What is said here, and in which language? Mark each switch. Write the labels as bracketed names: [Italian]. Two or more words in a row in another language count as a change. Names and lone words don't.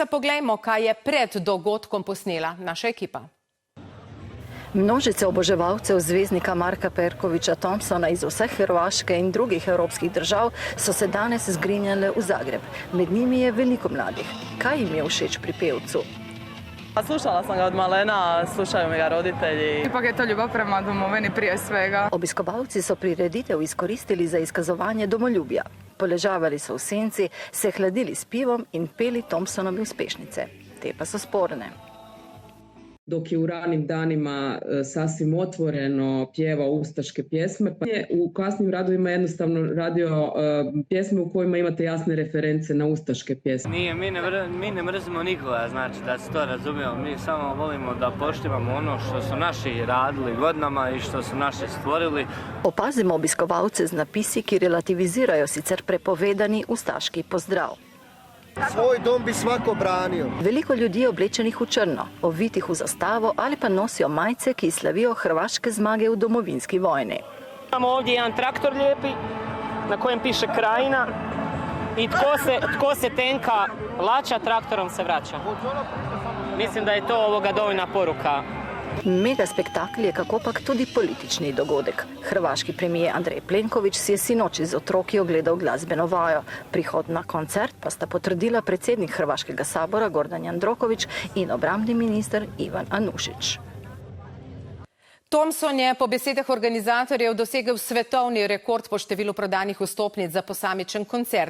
[Slovenian] Poglejmo, kaj je pred dogodkom posnela naša ekipa. Množice oboževalcev zvezdnika Marka Perkovića Thompsona iz vseh Hrvaške in drugih evropskih držav so se danes zgrinjale v Zagreb. Med njimi je veliko mladih. Kaj jim je všeč pri pevcu? [Croatian] Slušala sam ga od malena, slušaju mi ga roditelji. Ipak je to ljubav prema domovini prije svega. [Slovenian] Obiskovalci so prireditev izkoristili za izkazovanje domoljubja. Poležavali so v senci, se hladili s pivom in peli Thompsonovi uspešnice. Te pa so sporne. [Croatian] Dok je u ranim danima sasvim otvoreno pjevao ustaške pjesme. U kasnim radovima jednostavno radio pjesme u kojima imate jasne reference na ustaške pjesme. Mi ne mrzimo nikoga, znači da se to razumijemo. Mi samo volimo da poštivamo ono što su naši radili godinama i što su naši stvorili. [Slovenian] Opazimo obiskovalce z napisi, ki relativizirajo sicer prepovedani ustaški pozdrav. [Croatian] Svoj dom bi svako branio. [Slovenian] Veliko ljudi je oblečenih v črno, ovitih v zastavo ali pa nosijo majice, ki slavijo hrvaške zmage v domovinski vojni. [Croatian] Imamo ovdje jedan traktor lijepi na kojem piše Krajina i tko se tenka lača, traktorom se vraća. Mislim da je to dovoljna poruka. [Slovenian] Mega spektakl je kakopak tudi politični dogodek. Hrvaški premijer Andrej Plenković si je sinoči z otroki ogledal glasbeno vajo. Prihod na koncert pa sta potrdila predsednik Hrvaškega sabora Gordan Jandroković in obrambni minister Ivan Anušić. Thompson je po besedah organizatorjev dosegel svetovni rekord po številu prodanih vstopnic za posamičen koncert.